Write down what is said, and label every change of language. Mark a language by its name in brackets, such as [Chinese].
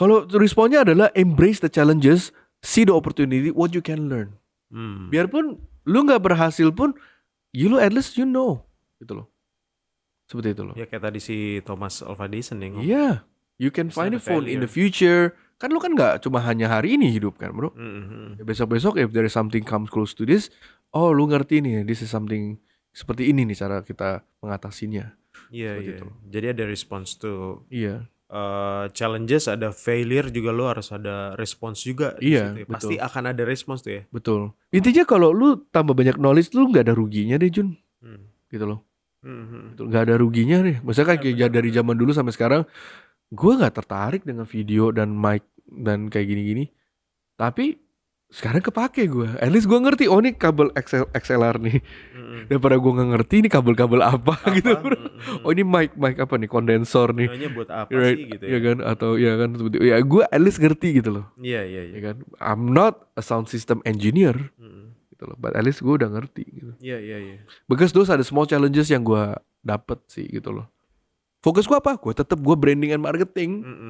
[Indonesian] Kalau responnya adalah [English] embrace the challenges, see the opportunity, what you can learn. [Indonesian] Biarpun lu nggak berhasil pun, [English] at least you know, [Indonesian] gitu loh. Seperti itu loh. Ya kayak tadi si Thomas Alva Edison yang ngomong. [English] Yeah, you can find a phone in the future. [Indonesian] Kan lu kan nggak cuma hanya hari ini hidup kan bro. Ya, besok-besok [English] if there is something comes close to this, [Indonesian] oh lu ngerti nih, [English] this is something [Indonesian] seperti ini nih cara kita mengatasinya. Iya. Jadi ada response to challenges, ada failure juga, lo harus ada response juga. Iya, betul. Pasti akan ada response tuh ya. Betul. Intinya kalau lu tambah banyak knowledge, lu nggak ada ruginya deh Jun. Gitu loh. Nggak ada ruginya deh. Maksudnya kan kayak dari zaman dulu sampai sekarang, gue nggak tertarik dengan video dan mic dan kayak gini-gini. Tapi sekarang kepake gue. At least gue ngerti, oh ini kabel XLR nih. Daripada gue nggak ngerti ini kabel-kabel apa gitu. Oh ini mic apa nih, kondensor nih. Gunanya buat apa sih gitu ya kan? Atau ya kan ya gue at least ngerti gitu loh. Iya. Ya kan? [English] I'm not a sound system engineer. [Indonesian] Gitu loh. [English] But at least [Indonesian] gue udah ngerti gitu. Iya. [English] Because those are the small challenges [Indonesian] yang gue dapet sih gitu loh. Fokus gue apa? Gue branding and marketing.